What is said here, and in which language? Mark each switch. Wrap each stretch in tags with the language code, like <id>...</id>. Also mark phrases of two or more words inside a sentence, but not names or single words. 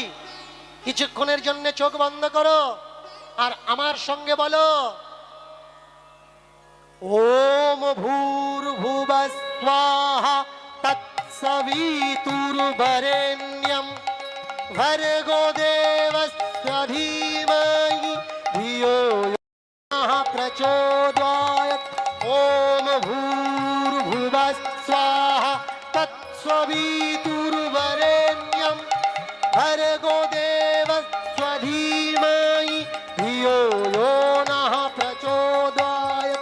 <bn>কিছুক্ষণের জন্য চোখ বন্ধ করো আর আমার সঙ্গে বলো,</bn> <sa>ওম ভূর্ভুবঃ স্বাহা তৎসবিতুর্বরেণ্যং ভর্গো দেবস্য ধীমহি ধিয়ো यो नः प्रचोदयात्। ओम भूर्भुवः स्वाहा तत्सवितुर्वरेण्यं भर्गो देवस्य धीमहि धियो यो नः प्रचोदयात्।</sa>